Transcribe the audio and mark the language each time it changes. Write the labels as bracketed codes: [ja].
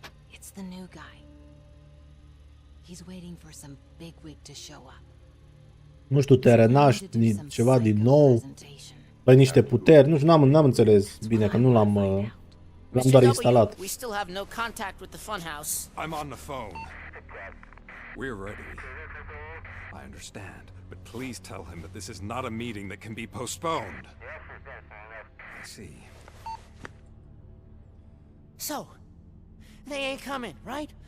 [en] It's the new guy. He's waiting for some bigwig to show up. [ro] Nu știu, te renaști ceva din nou. Păi niște puteri. Nu știu, n-am înțeles bine, că nu l-am doar instalat. [en] We still have no contact with the funhouse. I'm on the phone. We're ready. I understand, but please tell him that this is not a meeting that can be postponed. I see. So, they ain't coming, right?